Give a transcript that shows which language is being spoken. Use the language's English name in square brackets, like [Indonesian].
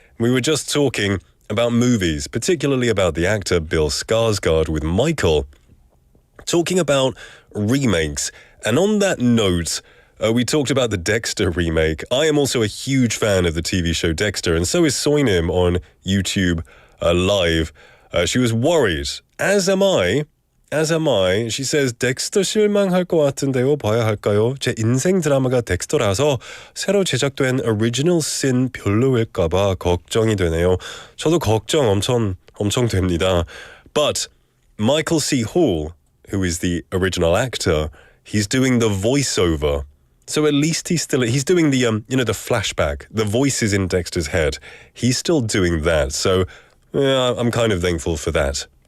[English] We were just talking about movies, particularly about the actor Bill Skarsgård with Michael, talking about remakes. And on that note, we talked about the Dexter remake. I am also a huge fan of the TV show Dexter, and so is Soinim on YouTube Live. She was worried, as am I. She says, [Korean] 덱스터 실망할 것 같은데요. 봐야 할까요? 제 인생 드라마가 덱스터라서 새로 제작된 오리지널 씬 별로일까 봐 걱정이 되네요. 저도 걱정 엄청 됩니다. [English] But Michael C. Hall, who is the original actor, he's doing the voiceover. So at least he's doing the the flashback, the voices in Dexter's head. He's still doing that. So I'm kind of thankful for that.